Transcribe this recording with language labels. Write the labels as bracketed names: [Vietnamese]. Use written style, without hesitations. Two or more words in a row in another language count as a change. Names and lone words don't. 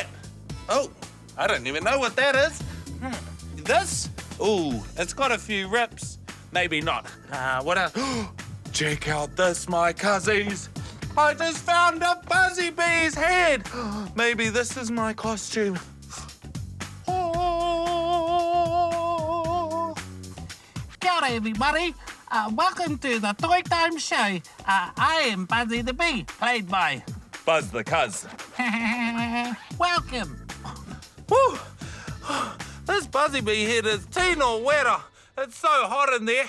[English] Oh, I don't even know what that is. This? Ooh, it's got a few rips. Maybe not. What else? Check out this, my cousins. I just found a Buzzy Bee's head. Maybe this is my costume. Oh. [Māori] Kia ora, [English] everybody. Welcome to the Toi Time show. I am Buzzy the Bee, played by... Buzz the Cuz. Welcome. Woo! This Buzzy Bee head is tino wetter. It's so hot in there.